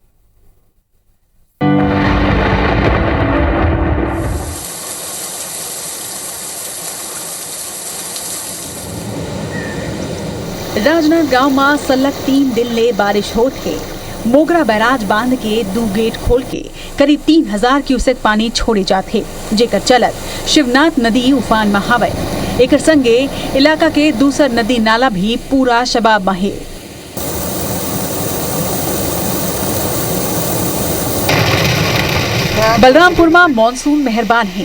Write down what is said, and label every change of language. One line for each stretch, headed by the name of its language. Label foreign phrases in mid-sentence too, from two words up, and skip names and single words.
Chhattisgarhi: राजनांदगांव में सलग 3 दिन ले बारिश होत है। मोगरा बैराज बांध के 2 गेट खोल के करीब 3000 क्यूसेक पानी छोड़े जाते, जेकर चलत शिवनाथ नदी उफान में हवे। एकर संगे इलाका के दूसर नदी नाला भी पूरा शबाब में है। बलरामपुर में मानसून मेहरबान है।